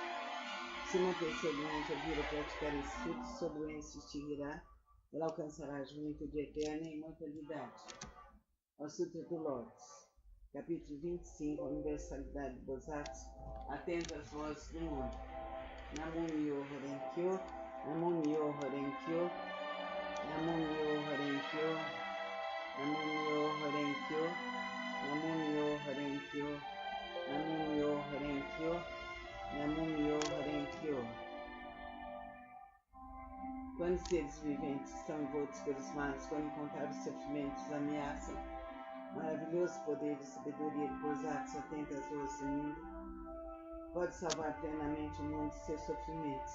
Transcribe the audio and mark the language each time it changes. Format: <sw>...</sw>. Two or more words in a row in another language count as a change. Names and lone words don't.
<pt>Se uma pessoa doente ouvir ou praticar esse Sutra, sua doença se extinguirá, ela alcançará a juventude eterna e a imortalidade. O Sutra do Lotus, capítulo 25, a universalidade de Bodhisattvas, atento às vozes do mundo.</pt> <ja>南無妙法蓮経、南無妙法蓮経、南無妙法蓮経、南無妙法蓮経、南無妙法蓮経、南無妙法蓮経、南無妙法蓮経.</ja> <pt>Quando seres viventes estão envoltos pelos males, quando incontáveis sofrimentos ameaçam, maravilhoso poder de sabedoria de Bodhisattvas atenta às vozes do mundo, pode salvar plenamente o mundo de seus sofrimentos.</pt>